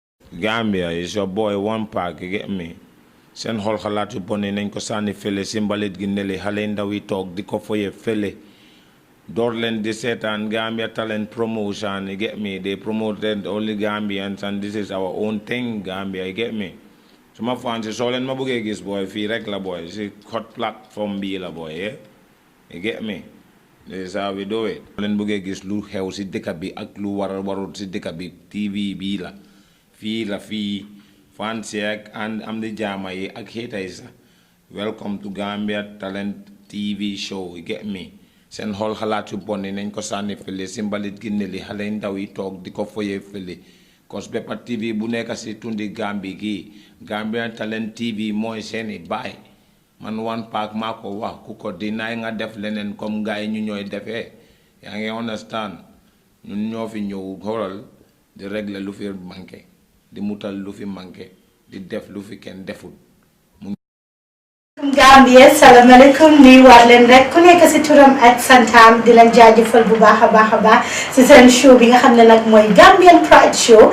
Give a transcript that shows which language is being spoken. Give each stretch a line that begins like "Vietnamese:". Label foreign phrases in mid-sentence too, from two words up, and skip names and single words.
English: Gambia is your boy one pack, you get me?
Wolof: Seen xool xalaat yu bon nañ ko sànni fële si mbalit gi nele xale ndaw yi toog di ko foye fële door leen di seetaan
English: Gambia talent promotion, you get me? They promoted only Gambians and this is our own thing, Gambia, you get me?
Wolof: Suma fans yi soo leen ma bëggee gis boy fii rek la boy si
English: hot platform
Wolof: bii la boy, yeah?
English: You get me? This is how we do it.
Wolof: Soo leen bëggee gis lu xew si dëkk bi ak lu warul si dëkk bi TV bii la fii
English: fans and am the
Wolof: jama yi ak haters.
English: Welcome to Gambia Talent TV show, you get me?
Wolof: Seen xool xalaat yu bon nañ ko sànni fële si mbalit gi ne li xale ndaw yi toog di ko foyee fële cause Beppa TV bu nekk si tundi Gambie gi Gambia Talent TV mooy seeni baay man
English: one pack
Wolof: maa ko wax ku ko dinaay nga def leneen
French: comme gars
Wolof: yi ñu ñooy defee yaa ngi understand ñun ñoo fi ñëw xoolal di régler lu fi manqué di mutal lu fi manqué di def lu fi kenn deful. Gambia salaamaaleykum nuyuwaat leen rek ku nekk si turam ak santam di leen jaajëfal bu baax a baax si seen show bi nga xam ne nag mooy Gambian Pride Show.